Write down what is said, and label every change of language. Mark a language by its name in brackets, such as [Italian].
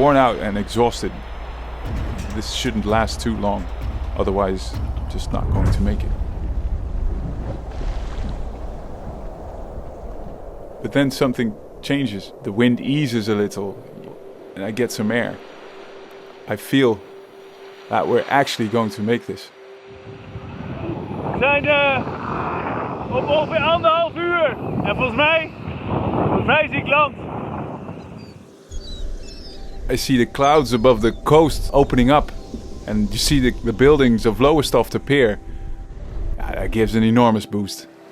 [English] Worn out and exhausted. This shouldn't last too long, otherwise I'm just not going to make it. But then something changes. The wind eases a little and I get some air. I feel that we're actually going to make this. [Dutch] We zijn op ongeveer 1,5 uur en volgens mij zie ik land. [English] I see the clouds above the coast opening up and you see the buildings of Lowestoft appear. That gives an enormous boost.